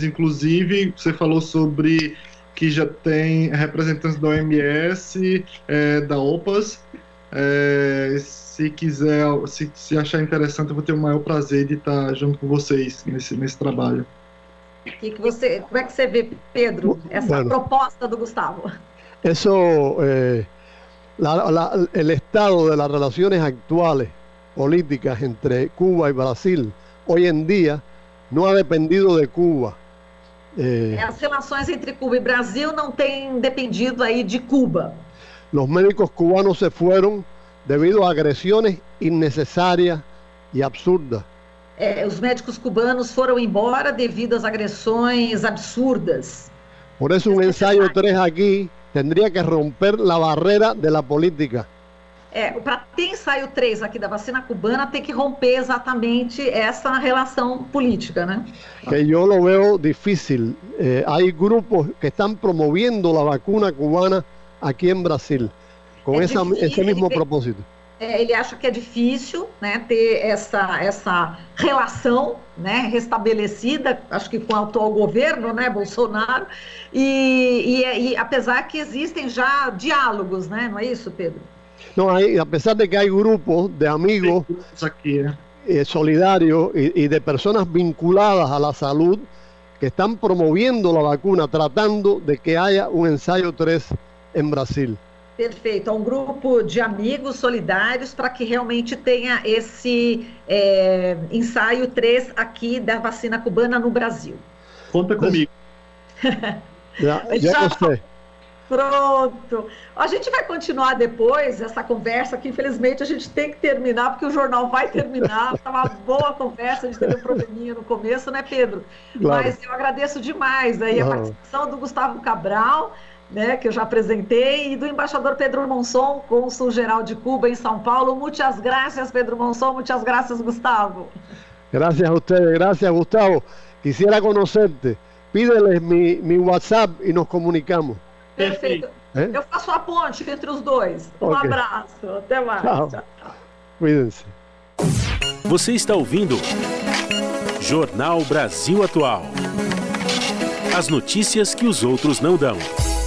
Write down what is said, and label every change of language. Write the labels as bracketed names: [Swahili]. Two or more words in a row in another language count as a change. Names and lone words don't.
[Portuguese] Inclusive, você falou sobre que já tem representantes da OMS, da OPAS. Se quiser, se achar interessante, eu vou ter o maior prazer de estar junto com vocês nesse trabalho. Como é que você vê, Pedro, essa proposta do Gustavo? [Spanish] Eso, el estado de las relaciones actuales políticas entre Cuba y Brasil hoy en día no ha dependido de Cuba. [Portuguese] As relações entre Cuba e Brasil não têm dependido aí de Cuba. [Spanish] Los médicos cubanos se fueron debido a agresiones innecesarias y absurdas. [Portuguese] Os médicos cubanos foram embora devido às agressões absurdas. [Spanish] Por eso un ensayo 3 aquí tendría que romper la barrera de la política. [Portuguese] Para ter ensaio 3 aqui da vacina cubana, tem que romper exatamente essa relação política, né? [Spanish] Que yo lo veo difícil. Hay grupos que están promoviendo la vacuna cubana aquí en Brasil, con ese mismo propósito. [Portuguese] Ele acha que é difícil, né, ter essa relação, né, restabelecida, acho que com o atual governo, né, Bolsonaro, e apesar que existem já diálogos, né, não é isso, Pedro? [Spanish] No, a pesar de que hay grupos de amigos solidarios y de personas vinculadas a la salud que están promoviendo la vacuna, tratando de que haya un ensayo 3 en Brasil. [Portuguese] Perfeito, é um grupo de amigos solidários para que realmente tenha esse ensaio 3 aqui da vacina cubana no Brasil. Conta comigo. Ya gostei. Pronto. A gente vai continuar depois essa conversa, que infelizmente a gente tem que terminar, porque o jornal vai terminar. Estava uma boa conversa, a gente teve um probleminha no começo, né, Pedro? Claro. Mas eu agradeço demais aí a participação do Gustavo Cabral, né, que eu já apresentei, e do embaixador Pedro Monzón, cônsul-geral de Cuba em São Paulo. [Spanish] Muchas gracias, Pedro Monzón. Muchas gracias, Gustavo. Gracias a ustedes. Gracias, Gustavo. Quisiera conocerte. Pídeles mi WhatsApp y nos comunicamos. [Portuguese] Perfeito. Eu faço a ponte entre os dois. Um abraço. Até mais. Tchau. Tchau. [Spanish] Cuídense. [Portuguese] Você está ouvindo Jornal Brasil Atual. As notícias que os outros não dão.